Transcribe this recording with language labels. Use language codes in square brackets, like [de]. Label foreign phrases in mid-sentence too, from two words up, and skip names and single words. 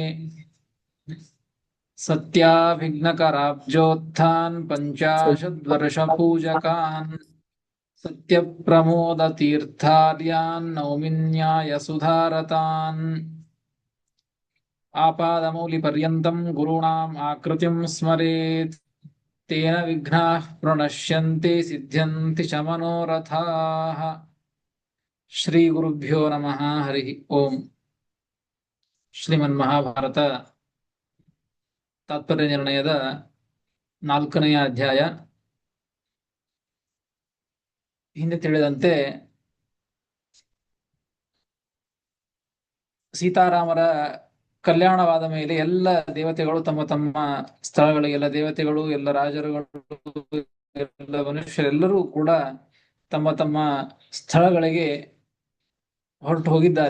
[sa] सत्याभिघ्नकराब्जोत्थान् पञ्चाशद्वर्षपूजकान् सत्यप्रमोदतीर्थार्यान् नौमिन्यायसुधारतान्. आपादमौलिपर्यन्तं गुरूणाम् आकृतिं स्मरेत् तेन विघ्नाः प्रणश्यन्ति सिद्ध्यन्ति च मनोरथाः. ಶ್ರೀಗುರುಭ್ಯೋ ನಮಃ. ಹರಿ ಓಂ. [kn] ಶ್ರೀಮನ್ಮಹಾಭಾರತ ತಾತ್ಪರ್ಯ ನಿರ್ಣಯದ 4ನೆಯ ಅಧ್ಯಾಯ. ಹಿಂದೆ ತಿಳಿದಂತೆ ಸೀತಾರಾಮರ ಕಲ್ಯಾಣವಾದ ಮೇಲೆ ಎಲ್ಲ ದೇವತೆಗಳು ತಮ್ಮ ತಮ್ಮ ಸ್ಥಳಗಳಿಗೆ, ಎಲ್ಲ ದೇವತೆಗಳು, ಎಲ್ಲ ರಾಜರುಗಳು, ಎಲ್ಲ ಮನುಷ್ಯರೆಲ್ಲರೂ ಕೂಡ ತಮ್ಮ ತಮ್ಮ ಸ್ಥಳಗಳಿಗೆ ಹೊರಟು ಹೋಗಿದ್ದಾರೆ.